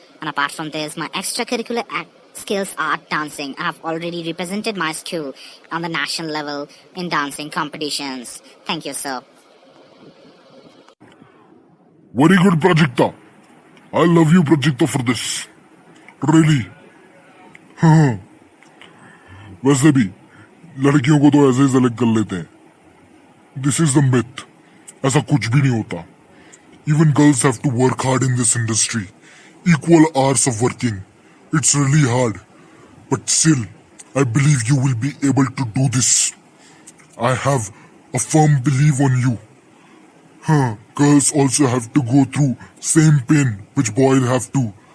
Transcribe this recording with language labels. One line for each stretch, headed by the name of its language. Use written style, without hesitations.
English: And apart from this, my extracurricular skills are dancing. I have already represented my school on the national level in dancing competitions. Thank you, sir. Very good, Prajakta. I love you, Prajakta, for this. Really. हाँ।
Hindi: वैसे भी लड़कियों को तो ऐसे ही select कर लेते हैं।
English: This is the myth.
Hindi: ऐसा कुछ भी नहीं होता।
English: Even girls have to work hard in this industry. Equal hours of working. It's really hard. But still, I believe you will be able to do this. I have a firm belief on you. Girls also have to go through same pain which boys have to.